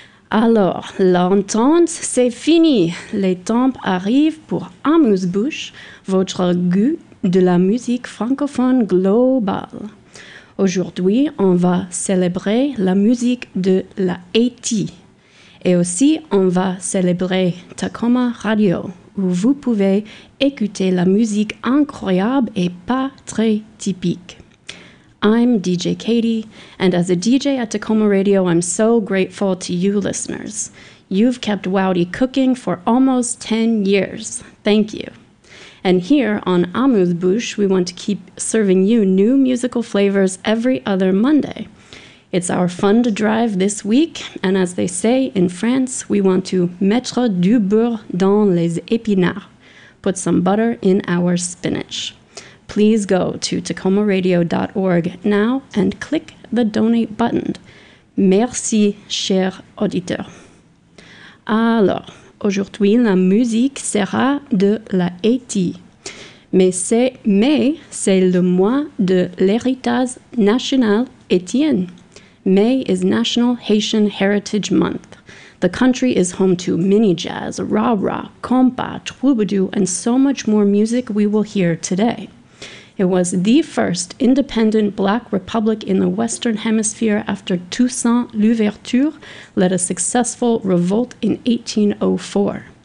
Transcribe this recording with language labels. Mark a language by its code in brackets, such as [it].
[fr] Alors, l'entente, c'est fini. Les temps arrivent pour Amuse-Bouche, votre goût de la musique francophone globale. Aujourd'hui, on va célébrer la musique de la Haïti. Et aussi, on va célébrer Tacoma Radio, où vous pouvez écouter la musique incroyable et pas très typique. [en] I'm DJ Katie, and as a DJ at Tacoma Radio, I'm so grateful to you listeners. You've kept Wowdy cooking for almost 10 years. Thank you. And here on Amuse-Bouche, we want to keep serving you new musical flavors every other Monday. It's our fun to drive this week, and as they say in France, we want to [fr] mettre du beurre dans les épinards, [en] put some butter in our spinach. Please go to tacomaradio.org now and click the donate button. [fr] Merci, cher auditeur. Alors, aujourd'hui, la musique sera de la Haïti. Mais c'est le mois de l'héritage national haïtien. [en] May is National Haitian Heritage Month. The country is home to mini jazz, rah-rah, compa, troubadour, and so much more music we will hear today. It was the first independent Black Republic in the Western Hemisphere after Toussaint Louverture led a successful revolt in 1804.